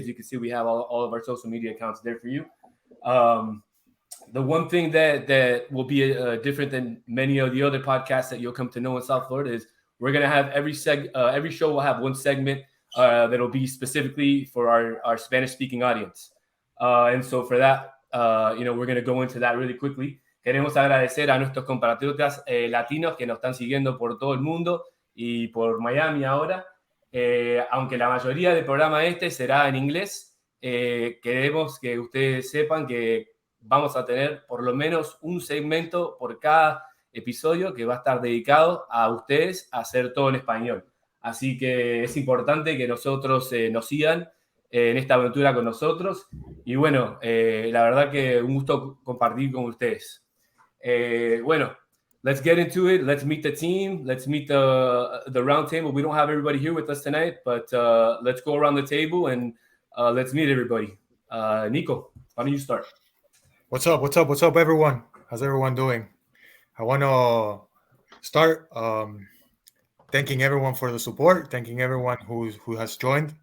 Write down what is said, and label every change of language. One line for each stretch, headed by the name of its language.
English: As you can see, we have all of our social media accounts there for you. The one thing that will be different than many of the other podcasts that you'll come to know in South Florida is we're going to have every show will have one segment that'll be specifically for our Spanish-speaking audience. And so for that, we're going to go into that really quickly.
Spanish: Queremos agradecer a nuestros compatriotas latinos que nos están siguiendo por todo el mundo y por Miami ahora. Aunque la mayoría del programa será en inglés, queremos que ustedes sepan que vamos a tener por lo menos un segmento por cada episodio que va a estar dedicado a ustedes a hacer todo en español. Así que es importante que nosotros nos sigan en esta aventura con nosotros. Y bueno, la verdad que un gusto compartir con ustedes.
English: Bueno, let's get into it. Let's meet the team. Let's meet the round table. We don't have everybody here with us tonight, but let's go around the table and let's meet everybody. Nico, why don't you start? What's up, everyone? How's everyone doing? I want to start thanking everyone for the support, thanking everyone who has joined.